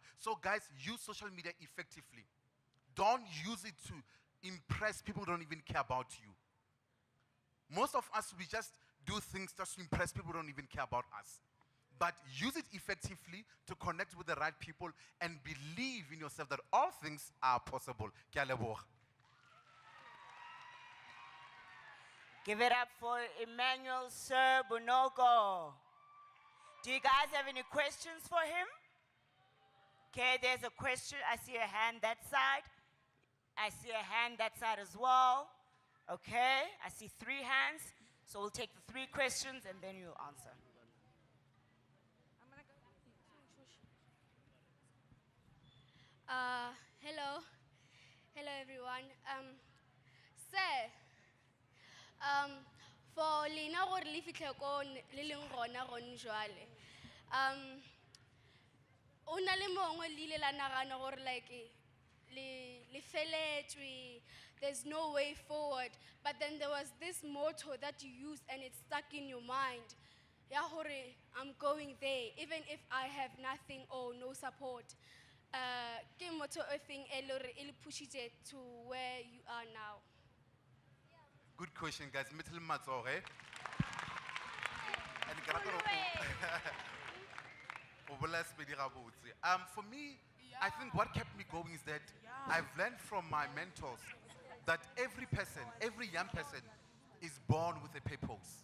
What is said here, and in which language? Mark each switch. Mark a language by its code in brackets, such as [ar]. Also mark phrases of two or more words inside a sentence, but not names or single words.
[en] So guys, use social media effectively. Don't use it to impress people who don't even care about you. Most of us, we just do things just to impress people who don't even care about us. But use it effectively to connect with the right people and believe in yourself that all things are possible. [tn] Ke a leboga. [en] Give it up for Emmanuel Bonoko. Do you guys have any questions for him? Okay, there's a question. I see a hand that side. I see a hand that side as well. Okay, I see 3 hands. So we'll take the 3 questions and then you'll answer. Hello. Hello, everyone. Sir, [tn] for Lina gore le fitlhe ko le leng gona gone jwale. O na le mongwe le ile la nagana gore like le feletswe, [en] there's no way forward, but then there was this motto that you used and it stuck in your mind. [tn] Ya gore [en] I'm going there even if I have nothing or no support. [tn] Ke motto e feng e le gore e le pushitse [en] to where you are now? Good question, guys. Metal Matsoge. For me, I think what kept me going is that I've learned from my mentors that every person, every young person is born with a purpose.